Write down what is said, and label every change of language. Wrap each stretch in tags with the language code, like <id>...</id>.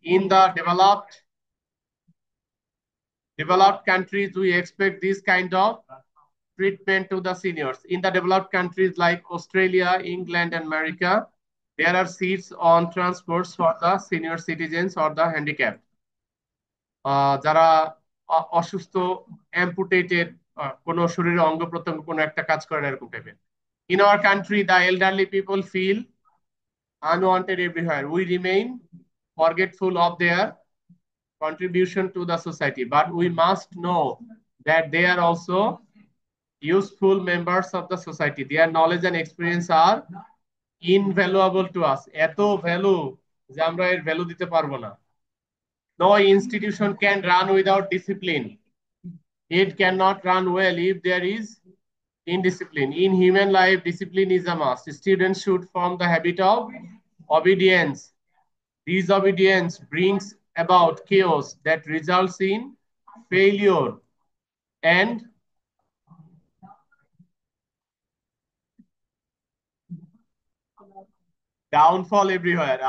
<en>In the developed countries, we expect this kind of treatment to the seniors. In the developed countries like Australia, England, and America, there are seats on transports for the senior citizens or the handicapped.</en> <bn>যারা অসুস্থ, অ্যাম্পুটেটেড, কোনো শরীরের অঙ্গ প্রত্যঙ্গ কোনো একটা কাজ করে না এরকম টাইপের।</bn> <en>In our country, the elderly people feel unwanted everywhere. We remain forgetful of their contribution to the society, but we must know that they are also useful members of the society. Their knowledge and experience are invaluable to us.</en> <bn>এত value যে আমরা এর value দিতে পারবো না।</bn> <en>No institution can run without discipline. It cannot run well if there is indiscipline. In human life, discipline is a must. Students should form the habit of obedience. Disobedience brings about chaos that results in failure and downfall everywhere.</en>